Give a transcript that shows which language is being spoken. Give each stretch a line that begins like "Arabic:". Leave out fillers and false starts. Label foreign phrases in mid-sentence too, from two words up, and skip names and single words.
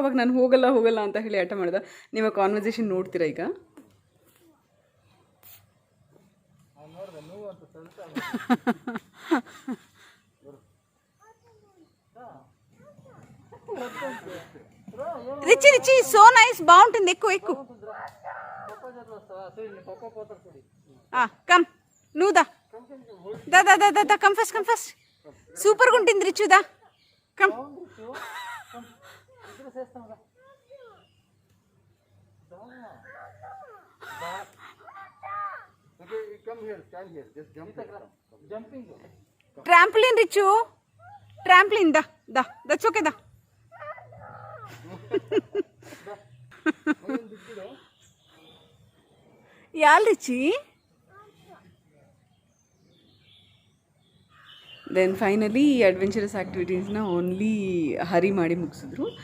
Kannada: ಅವಾಗ ನಾನು ಹೋಗಲ್ಲ ಅಂತ ಹೇಳಿ ಆಟ ಮಾಡ್ದೆ. ನೀವು ಕಾನ್ವರ್ಸೇಷನ್ ನೋಡ್ತೀರಾ ಈಗ.
English: ರಿಚಿ so nice,
Telugu: బాగుంటుంది. ఎక్కు కమ్ నువ్వు దా
English: come first.
Telugu: సూపర్గా ఉంటుంది రిచు, దా కమ్. ట్రాంప్లిన్ రిచు, ట్రాంప్లిన్.
English: that's okay. ಯಾಲ್ ರಿಚಿ. then finally adventurous activitiesna only ಹರಿ
Kannada: ಮಾಡಿ ಮುಗಿಸಿದ್ರು.